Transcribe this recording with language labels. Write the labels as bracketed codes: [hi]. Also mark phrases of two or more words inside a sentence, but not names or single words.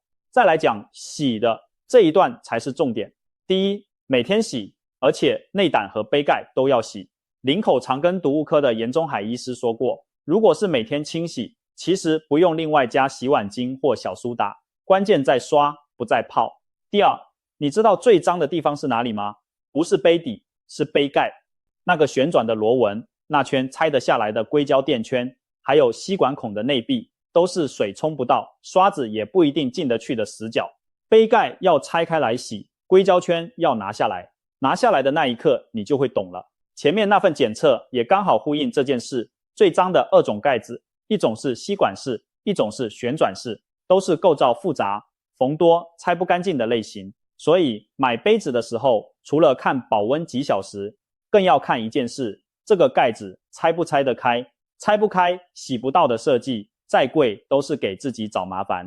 [zh] 再來講洗的這一段才是重點。第一，每天洗，而且內膽和杯蓋都要洗。林口長庚毒物科的嚴宗海醫師說過，如果是每天清洗，其實不用另外加洗碗精或小蘇打，關鍵在刷，不在泡。第二，你知道最髒的地方是哪裡嗎？不是杯底，是杯蓋。那個旋轉的螺紋，那圈拆得下來的硅膠墊圈，還有吸管孔的內壁，都是水沖不到，刷子也不一定進得去的死角。杯蓋要拆開來洗，硅膠圈要拿下來。拿下來的那一刻，你就會懂了。前面那份檢測也剛好呼應這件事。最髒的2種蓋子，一種是吸管式，一種是旋轉式，都是構造複雜、縫多、拆不乾淨的類型。所以買杯子的時候，除了看保溫幾小時，更要看一件事，這個蓋子拆不拆得開，拆不開、洗不到的設計，再貴都是給自己找麻煩。